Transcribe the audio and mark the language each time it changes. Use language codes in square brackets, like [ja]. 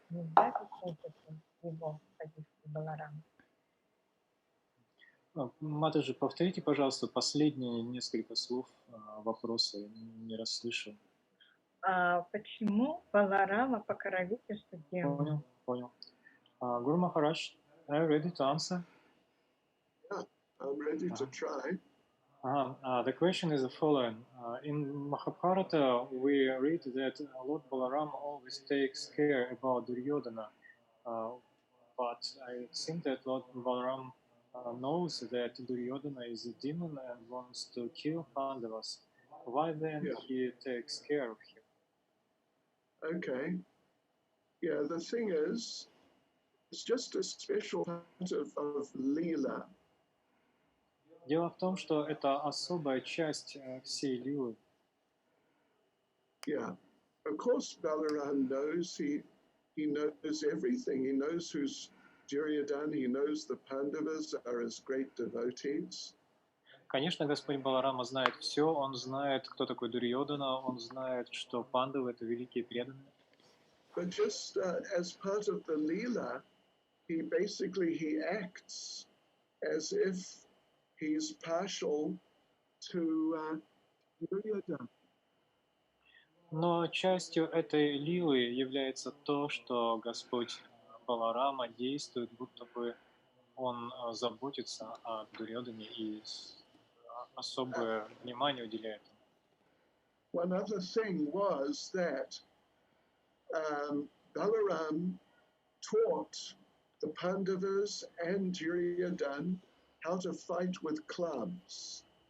[ru] Нельзя объяснить это его позицию Баларама. Матаджи, повторите, пожалуйста, последние несколько слов вопроса, я не расслышал. Почему Баларама покровительствует демону? Понял. [en] Guru Maharaj, are you ready to answer? Yeah, I'm ready to try. The question is the following. In Mahabharata, we read that Lord Balaram always takes care about Duryodhana, but I think that Lord Balaram knows that Duryodhana is a demon and wants to kill Pandavas. Why then he takes care of him? Okay. Yeah, the thing is, it's just a special part of Leela. [ru] Дело в том, что это особая часть всей лилы. [en] Yeah. Of course, Balaram knows, he knows everything. He knows who's Duryodhana, he knows the Pandavas are his great devotees. [ru] Конечно, Господь Баларама знает все, он знает, кто такой Дурьёдана, он знает, что пандавы — это великие преданные. [en] But just as part of the Leela, he acts as if he's partial to Duryodhana. [ru] Но частью этой лилы является то, что Господь Баларама действует, будто бы он заботится о Дурьёдане и особое внимание уделяет. [en] One other thing was that Balaram taught the Pandavas and Duryodhana how to fight with clubs.